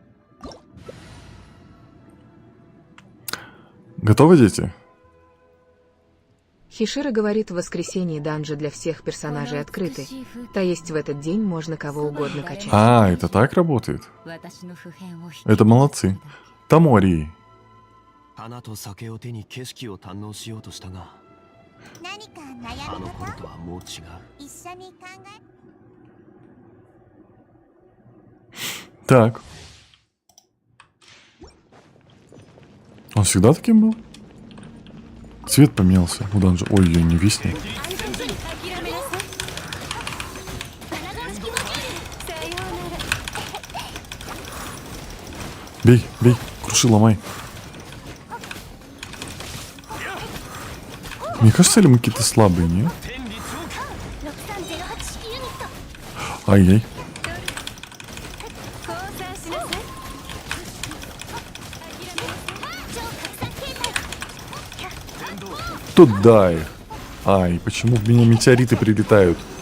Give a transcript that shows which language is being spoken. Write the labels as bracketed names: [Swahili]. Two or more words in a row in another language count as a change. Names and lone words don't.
[Russian] Готовы, дети? Хишира говорит, в воскресенье данжи для всех персонажей открыты. То есть в этот день можно кого угодно качать. Это так работает? Это молодцы. Тамори. [Japanese] 花と酒を手に景色を堪能しようとしたが、何かあ悩みの頃事とはもう違う。一緒に考え [Russian] Так. Он всегда таким был? Цвет поменялся у данжа. Ой, я не виснет. Бей, круши, ломай. Мне кажется, ли мы какие-то слабые, не? [Japanese] 6308 ユニット [Russian] Ай-яй. Туда их. Ай, почему в меня метеориты прилетают?